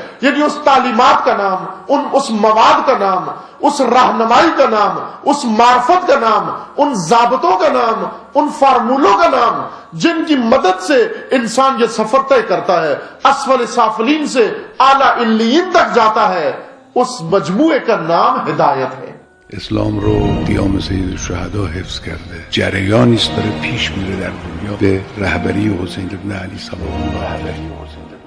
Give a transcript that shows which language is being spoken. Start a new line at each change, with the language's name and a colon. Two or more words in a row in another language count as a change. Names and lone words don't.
Urdu: یعنی اس تعلیمات کا نام، اس مواد کا نام، اس رہنمائی کا نام، اس معرفت کا نام، ان ضابطوں کا نام، ان فارمولوں کا نام جن کی مدد سے انسان یہ سفر طے کرتا ہے، اسفل سافلین سے اعلیٰ علیین تک جاتا ہے، اس مجموعے کا نام ہدایت ہے.
Persian: اسلام رو قیام سید الشهدا حفظ کرده، جریانی است داره پیش میره در دنیا به رهبری حسین ابن علی صلوات الله علیه.